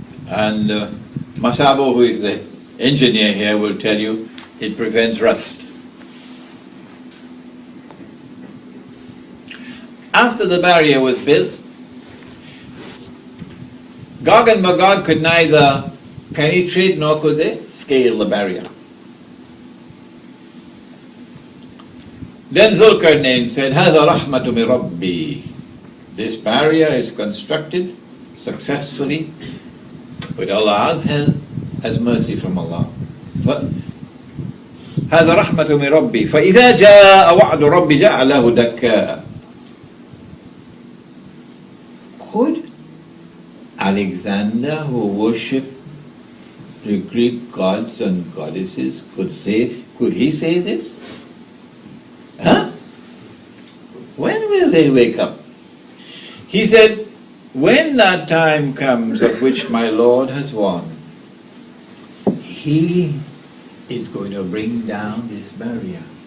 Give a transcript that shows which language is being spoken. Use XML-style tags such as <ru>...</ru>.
<en>And Masabo, who is the engineer here, will tell you it prevents rust. After the barrier was built, Gog and Magog could neither penetrate nor could they scale the barrier. Then Zulkarnain said,</en> <ar>هَذَا رَحْمَةُ مِنْ رَبِّي.</ar> <en>This barrier is constructed successfully with Allah's help as mercy from Allah. But</en> <ar>هذا رحمة من ربي فإذا جاء وعد ربي جعله دكاء.</ar> <en>Could Alexander, who worshipped the Greek gods and goddesses, could he say this? Huh? When will they wake up? He said, when that time comes of which my Lord has won, He is going to bring down this barrier.</en>